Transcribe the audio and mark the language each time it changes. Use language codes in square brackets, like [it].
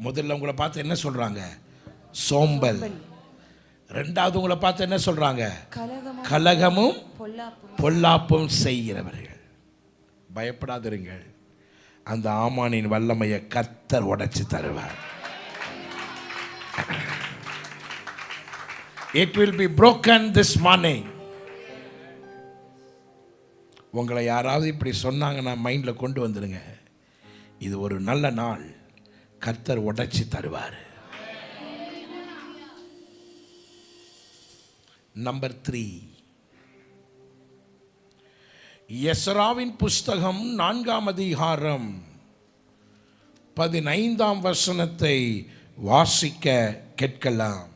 [ta] முதல்ல உங்களை பார்த்து என்ன சொல்றாங்க? சோம்பல். 2வது உங்களை பார்த்து என்ன சொல்றாங்க? கலகமும் பொல்லாப்பும் செய்கிறவர்கள். பயப்படாதிருங்கள், அந்த ஆமானின் வல்லமையை கர்த்தர் உடைச்சு தருவார். [en] It will be broken this morning. [ta] உங்களை யாராவது இப்படி சொன்னாங்கன்னா மைண்டில் கொண்டு வந்துடுங்க, இது ஒரு நல்ல நாள், கர்த்தர் உடைச்சி தருவார். நம்பர் 3, எஸ்ராவின் புஸ்தகம் 4ஆம் அதிகாரம் 15ஆம் வசனத்தை வாசிக்க கேட்கலாம்.